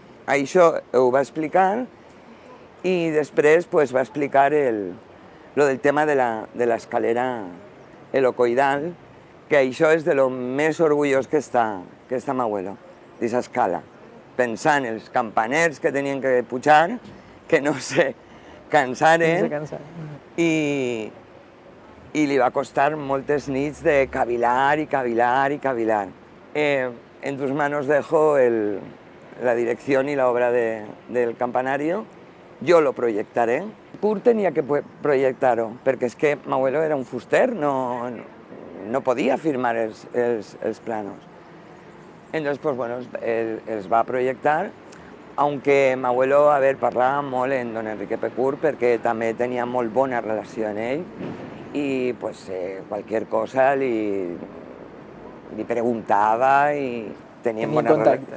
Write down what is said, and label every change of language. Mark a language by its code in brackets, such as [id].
[ca] Això ho va explicar i després va explicar lo del tema de l' [es] escalera helicoidal, [ca] que això és de lo més orgullós que està m'abuelo, d'aquesta escala, pensant els campaners que tenien que pujar, que no se cansaren, i li va costar moltes nits de cavilar i cavilar i cavilar. [es] En tus manos dejo la dirección y la obra del campanario. Yo lo proyectaré. [ca] Pur tenia que proyectar-ho, perquè és que m'abuelo era un fuster, no podia firmar els planos. [es] Entonces, pues bueno, [ca] els va projectar, [es] aunque [ca] m'abuelo parlava molt en don Enrique Pecurt, perquè també tenia molt bona relació amb ell, [es] y pues cualquier cosa [ca] li preguntava i tenien bona relació.